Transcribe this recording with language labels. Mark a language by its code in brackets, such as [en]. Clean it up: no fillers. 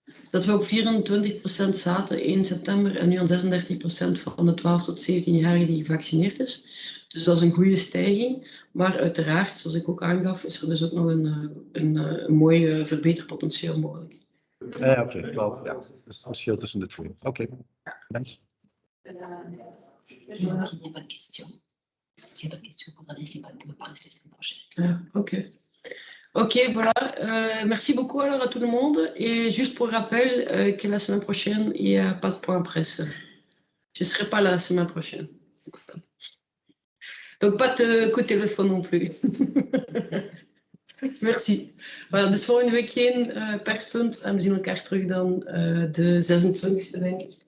[nl] Dat we op 24% zaten in september en nu aan 36% van de 12 tot 17-jarigen die gevaccineerd is. Dus dat is een goede stijging. Maar uiteraard, zoals ik ook aangaf, is er dus ook nog een mooi verbeterpotentieel mogelijk. Ja, oké. Ja, dat is het verschil tussen de twee. Oké, thanks. [fr] S'il n'y a pas de questions, il faudra dire qu'il n'y a pas de me prendre la semaine prochaine. Ok. Ok, voilà. Merci beaucoup alors à tout le monde. Et juste pour rappel que la semaine prochaine, il n'y a pas de point presse. Je ne serai pas là la semaine prochaine. Donc pas de coup de téléfoon non plus. Merci. [nl] Voilà, dus volgende week geen perspunt en we zien elkaar terug dan de 26e, denk ik.